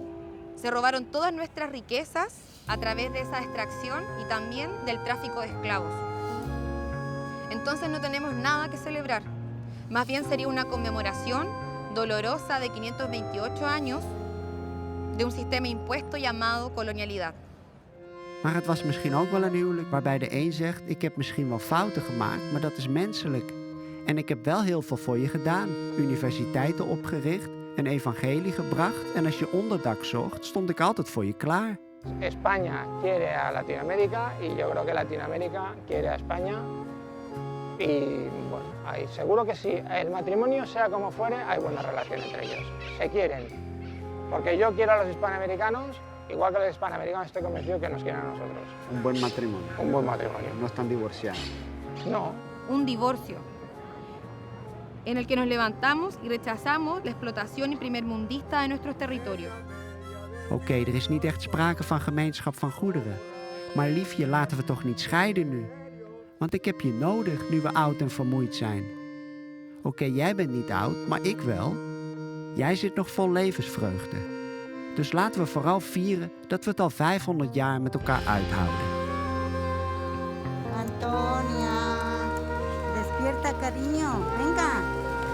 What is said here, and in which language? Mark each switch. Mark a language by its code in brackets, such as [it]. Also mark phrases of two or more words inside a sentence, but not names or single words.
[es] Se robaron todas nuestras riquezas a través de esa extracción y también del tráfico de esclavos. Entonces no tenemos nada que celebrar. Más bien sería una conmemoración dolorosa de 528 años de un sistema impuesto llamado colonialidad. [nl] Maar het was misschien ook wel een huwelijk waarbij de een zegt... ik heb misschien wel fouten gemaakt, maar dat is menselijk. En ik heb wel heel veel voor je gedaan. Universiteiten opgericht, een evangelie gebracht... en als je onderdak zocht, stond ik altijd voor je klaar. [es] España quiere a Latinoamérica y yo creo que Latinoamérica quiere a España. Y bueno, seguro que si el matrimonio sea como fuere, hay buena relación entre ellos. Se quieren. Porque yo quiero a los hispanoamericanos, igual que los hispanoamericanos estoy convencido que nos quieren a nosotros. Un buen matrimonio. Un buen matrimonio. No están divorciados. No. Un divorcio en el que nos levantamos y rechazamos la explotación y primermundista de nuestros territorios. [nl] Oké, er is niet echt sprake van gemeenschap van goederen. Maar liefje, laten we toch niet scheiden nu. Want ik heb je nodig nu we oud en vermoeid zijn. Oké, jij bent niet oud, maar ik wel. Jij zit nog vol levensvreugde. Dus laten we vooral vieren dat we het al 500 jaar met elkaar uithouden. [es] Antonia, despierta, cariño. Venga.